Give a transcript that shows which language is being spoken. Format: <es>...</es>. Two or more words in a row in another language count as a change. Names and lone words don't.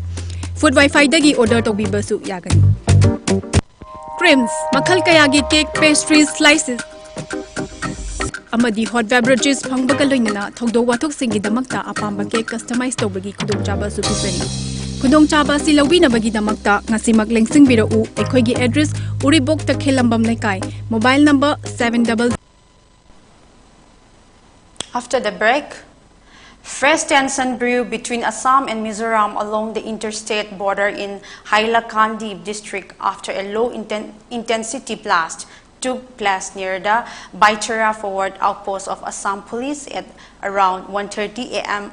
<mni>Food Wi-Fi dagi order tawbiba su yagani. Creams, makhal kayagi cake, pastries, slices. Amadi</mni> <en>hot beverages</en> <mni>phangbaga loinana thogdo wathok singi damakta apamba cake customize tawbagi khudongchaba su pisari. Khudongchaba si lawinabagi damakta ngasimak lengsing birau ekhoigi address Uribok ta Khelambam Laikai,</mni> <en>mobile number 700. After the break, fresh tension brew between Assam and Mizoram along the interstate border in Hailakandi district after a low-intensity blast took place near the Baichara forward outpost of Assam police at around 1:30 a.m.</en>